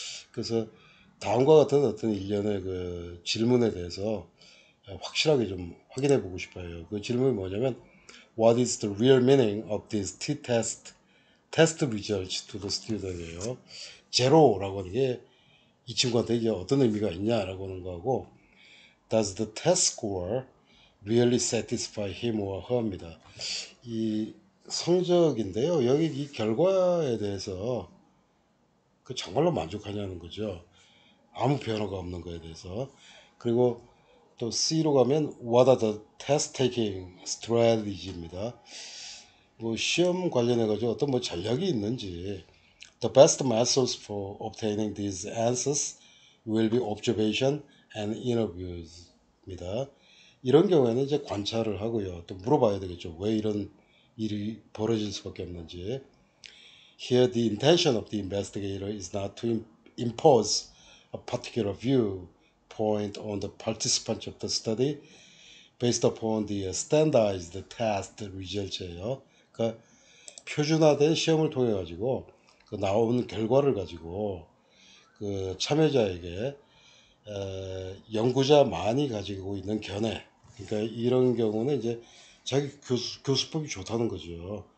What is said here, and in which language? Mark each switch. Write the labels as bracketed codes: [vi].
[ko] 그래서 다음과 같은 어떤 일련의 그 질문에 대해서 확실하게 좀 확인해 보고 싶어요. 그 질문이 뭐냐면 [en] What is the real meaning of this t-test test results to the student이에요. [ko] 제로라고 하는 게 이 친구한테 이제 어떤 의미가 있냐라고 하는 거하고 [en] Does the test score really satisfy him or her [ko] 입니다. 이 성적인데요. 여기 이 결과에 대해서 그 정말로 만족하냐는 거죠. 아무 변화가 없는 거에 대해서. 그리고 또 C로 가면 [en] What are the test taking strategies입니다. [ko] 뭐 시험 관련해 가지고 어떤 뭐 전략이 있는지. [en] The best methods for obtaining these answers will be observation and interviews입니다. [ko] 이런 경우에는 이제 관찰을 하고요. 또 물어봐야 되겠죠. 왜 이런 일이 벌어질 수밖에 없는지. [en] Here the intention of the investigator is not to impose a particular viewpoint on the participants of the study based upon the standardized test results예요. [ko] 그러니까 표준화된 시험을 통해 가지고 그 나온 결과를 가지고 그 참여자에게 연구자만이 가지고 있는 견해, 그러니까 이런 경우는 이제 자기 교수법이 좋다는 거죠.